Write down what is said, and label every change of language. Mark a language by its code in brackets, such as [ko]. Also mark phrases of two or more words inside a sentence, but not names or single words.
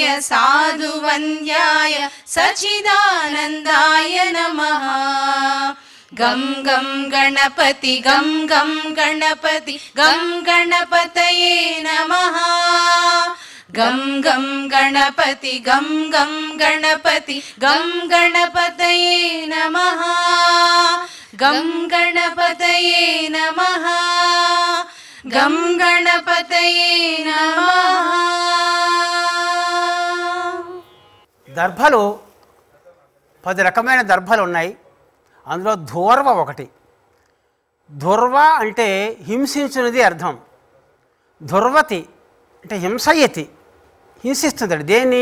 [sa] साधुवन्द्याय सच्चिदानन्दाय नमः गं गं गणपति गं गं गणपति गं गणपतये नमः गं गं गणपति गं गं गणपति गं गणपतये नमः गं गणपतये नमः गं गणपतये नमः [te] దర్భలు 10 రకమైన దర్భలు ఉన్నాయి. అందులో ధూర్వ ఒకటి. ధుర్వ అంటే హింసించున్నది అర్థం. ధుర్వతి అంటే హింసయతి, హింసిస్తుంది. దేన్ని?